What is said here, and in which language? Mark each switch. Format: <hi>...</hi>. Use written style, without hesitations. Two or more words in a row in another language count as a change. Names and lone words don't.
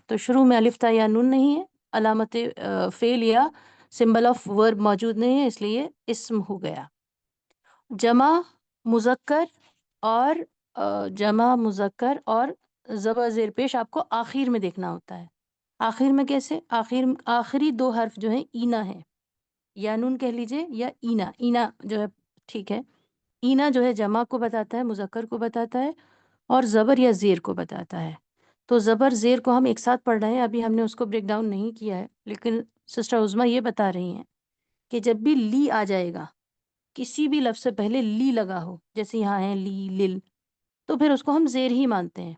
<ur>تو شروع میں الف تا یا نون نہیں ہے، علامت فعل یا</ur> <en>symbol of verb</en> <ur>موجود نہیں ہے، اس لیے اسم ہو گیا۔ جمع مذکر اور جمع مذکر اور زبر زیر پیش آپ کو آخر میں دیکھنا ہوتا ہے۔ آخر میں کیسے؟ آخری 2 حرف جو ہیں اینا ہے، یا نون کہہ لیجئے یا اینا، اینا جو ہے ٹھیک ہے، اینا جو ہے جمع کو بتاتا ہے، مذکر کو بتاتا ہے، اور زبر یا زیر کو بتاتا ہے۔ تو زبر زیر کو ہم ایک ساتھ پڑھ رہے ہیں، ابھی ہم نے اس کو</ur> <en>break down</en> <ur>نہیں کیا ہے، لیکن سسٹر عظما یہ بتا رہی ہیں کہ جب بھی لی آ جائے گا، کسی بھی لفظ سے پہلے لی لگا ہو، جیسے یہاں ہے لی، لل، تو پھر اس کو ہم زیر ہی مانتے ہیں۔</ur>